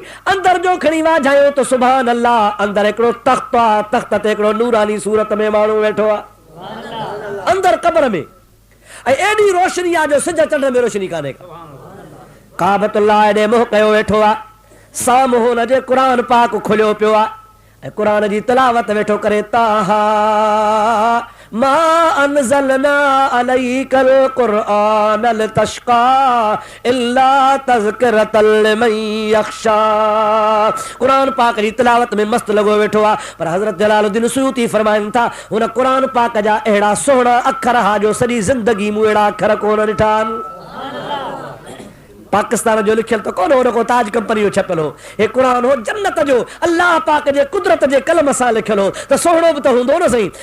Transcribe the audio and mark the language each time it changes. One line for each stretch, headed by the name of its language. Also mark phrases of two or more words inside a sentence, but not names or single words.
Sindhi: अंदरि जो खणी वाझायो त
Arabic: سبحان الله,
Sindhi: अंदरि हिकिड़ो तख़्त आहे, तख़्त ते हिकिड़ो नूरानी सूरत में माण्हू वेठो आहे अंदरि क़बर में। ऐं एॾी रोशनी आहे जो सिज चंड में रोशनी कान्हे का। काबतुल्लाह एॾे मुंहुं कयो वेठो आहे, साम्हूं हुनजे क़ुरान पाक खुलियो पियो आहे ऐं क़ुरान जी तिलावत वेठो करे।
Arabic: طه ما أنزلنا عليك القرآن لتشقى إلا تذكرة لمن يخشى.
Sindhi: क़ुरान पाक जी तिलावत में मस्त लॻो वेठो आहे। पर हज़रत जलालुद्दीन सुयूती फरमाइनि था हुन क़ुरान पाक जा अहिड़ा सुहिणा अखर हा जो सॼी ज़िंदगी मूं अहिड़ा अखर कोन ॾिठा आहिनि। पाकिस्तान जो लिखियल तो कोन हो, ताज कंपनी जो छपियल हो, हे कुरान हो जन्नत जो अल्लाह पाक जे कुदरत जे कलम सां लिखियल हो, त सोहणो बि त हूंदो न सही।